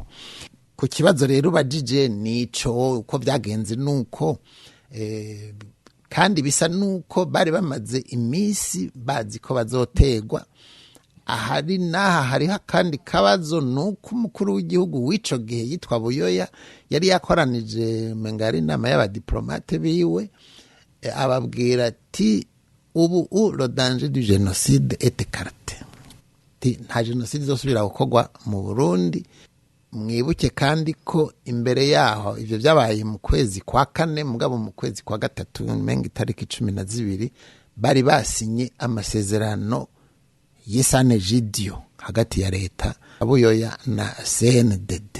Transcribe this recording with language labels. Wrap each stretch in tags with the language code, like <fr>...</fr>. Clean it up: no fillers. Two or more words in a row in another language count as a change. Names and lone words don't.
<rn>Ku kibazo rero bajije nico uko vyagenze, nuko kandi bisa nuko bari bamaze imisi bazi ko bazotegwa. Ahari naha hariho kandi kabazo, nuko umukuru w'igihugu w'ico gihe yitwa Buyoya yari yakoranije mengari inama y'abadiplomate biwe, ababwira ati ubu</rn> <fr>le danger du génocide est écarté,</fr> <rn>nta génocide izosubira gukorwa mu Burundi. Mwibuke kandi ko imbere yaho ivyo byabaye mu kwezi kwa kane, mugabo mu kwezi kwa gatatu menga itariki 12 bari basinye amasezerano y'Isanegidio hagati ya leta Buyoya na CNDD.</rn>